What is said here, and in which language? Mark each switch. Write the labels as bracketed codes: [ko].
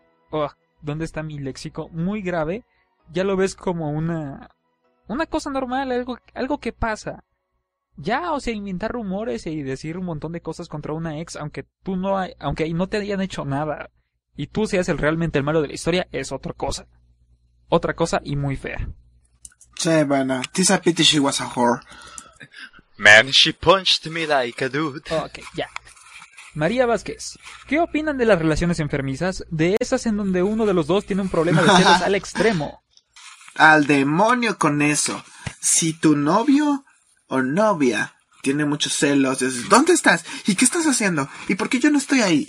[es] Oh, ¿dónde está mi léxico? Muy grave. Ya lo ves como una cosa normal, algo que pasa. Ya, o sea, inventar rumores y decir un montón de cosas contra una ex, aunque no te hayan hecho nada. Y tú seas realmente el malo de la historia, es otra cosa. Otra cosa y muy fea. Sí, bueno, [en] it's a pity she was a whore. Man, she punched me like a dude. [es] Ok, ya. María Vázquez, ¿qué opinan de las relaciones enfermizas, de esas en donde uno de los dos tiene un problema de celos al extremo? Al demonio con eso. Si tu novio o novia tiene muchos celos, dices, ¿dónde estás? ¿Y qué estás haciendo? ¿Y por qué yo no estoy ahí?